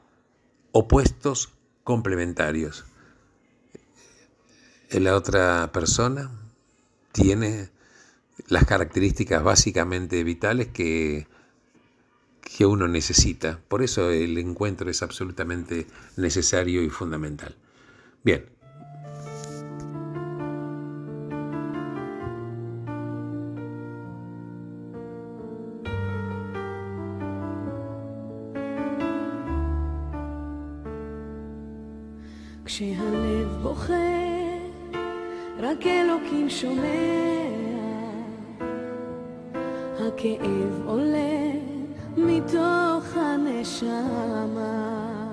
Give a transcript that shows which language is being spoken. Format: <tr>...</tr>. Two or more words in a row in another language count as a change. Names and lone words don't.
<es>La otra persona tiene las características básicamente vitales que uno necesita. Por eso el encuentro es absolutamente necesario y fundamental. Bien.</es> <he>כשהלב בוכה, רק אלוקים שומע, הכאב עולה מתוך הנשמה,</he>